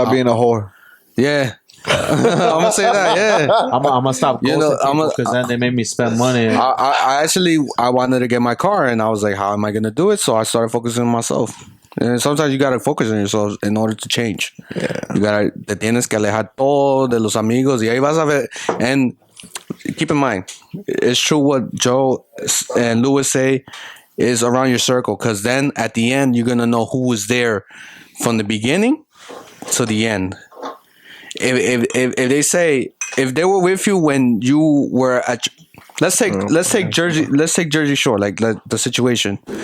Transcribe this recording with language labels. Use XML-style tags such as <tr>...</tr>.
<en>stop being a whore. Yeah, I'm gonna say that. Yeah, I'm gonna stop. You know, because then they made me spend money. I actually wanted to get my car, and I was like, how am I gonna do it? So I started focusing on myself. And sometimes you gotta focus on yourself in order to change. Yeah,</en> <es>te tienes que alejar todo de los amigos y ahí vas a ver.</es> <en>And keep in mind, it's true what Joe and Louis say is around your circle, because then at the end you're gonna know who was there from the beginning to the end. If they say if they were with you when you were at, let's take Jersey Shore, like the situation.</en>